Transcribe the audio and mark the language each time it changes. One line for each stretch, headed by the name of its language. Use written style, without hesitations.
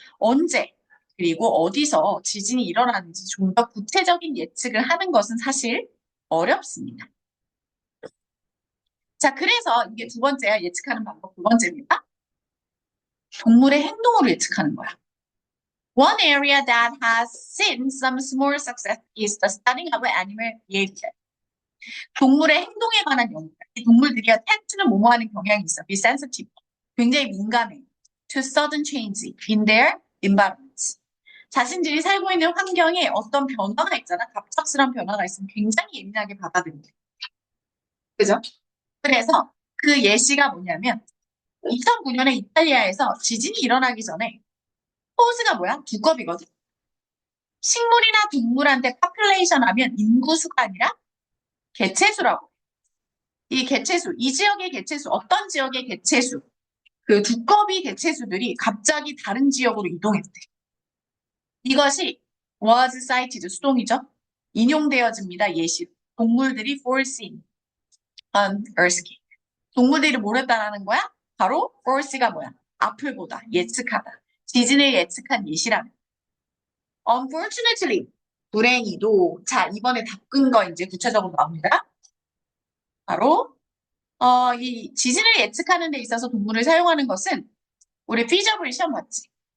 Korean: 언제 그리고 어디서 지진이 일어나는지 좀 더 구체적인 예측을 하는 것은 사실 어렵습니다. 자, 그래서 이게 두 번째야. 예측하는 방법 두 번째입니다. 동물의 행동으로 예측하는 거야.
English: One area that has seen some small success is the studying of animal behavior.
Korean: 동물의 행동에 관한 연구. 이 동물들이 텐트는 뭐뭐하는 경향이 있어.
English: Be sensitive.
Korean: 굉장히 민감해.
English: To sudden change in their environment.
Korean: 자신들이 살고 있는 환경에 어떤 변화가 있잖아. 갑작스러운 변화가 있으면 굉장히 예민하게 받아들인대. 그죠? 그래서 그 예시가 뭐냐면 2009년에 이탈리아에서 지진이 일어나기 전에 포즈가 뭐야? 두꺼비거든. 식물이나 동물한테 파퓰레이션 하면 인구수가 아니라 개체수라고. 이 개체수, 이 지역의 개체수, 어떤 지역의 개체수, 그 두꺼비 개체수들이 갑자기 다른 지역으로 이동했대. 이것이
English: was cited,
Korean: 수동이죠. 인용되어집니다. 예시. 동물들이
English: foreseen an earthquake.
Korean: 동물들이 뭘 했다라는 거야? 바로 foresee가 뭐야? 앞을 보다, 예측하다. 지진을 예측한 예시라는. Unfortunately, 불행히도 자 이번에 답근 거 이제 구체적으로 나옵니다. 바로 이 지진을 예측하는 데 있어서 동물을 사용하는 것은 우리 feasible 시험 봤지?